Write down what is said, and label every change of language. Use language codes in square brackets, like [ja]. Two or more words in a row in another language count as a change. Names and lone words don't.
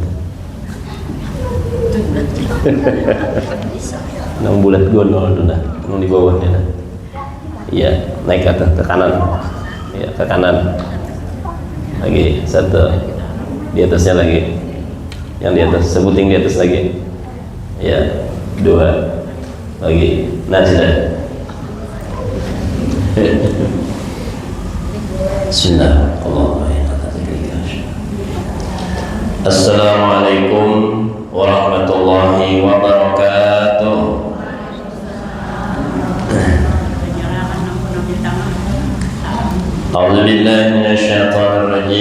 [id] 6 bulat gondol itu dah, di bawahnya dah. Iya, naik ke atas, ke kanan. Iya, ke kanan. Lagi satu. Di atasnya lagi. Yang di atas, sebuting di atas lagi. Iya, 2. Lagi. Nah, sudah. [ar] بسم الله الرحمن الرحيم. السلام عليكم ورحمة الله وبركاته. أعوذ بالله من الشيطان الرجيم.